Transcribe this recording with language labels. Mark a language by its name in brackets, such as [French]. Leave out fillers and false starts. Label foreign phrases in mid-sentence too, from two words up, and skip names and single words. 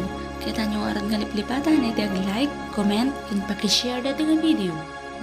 [Iloko] Kita nyo arat nga liplipatan, iti [English] like, comment, and [Iloko] pakishare dati nga video.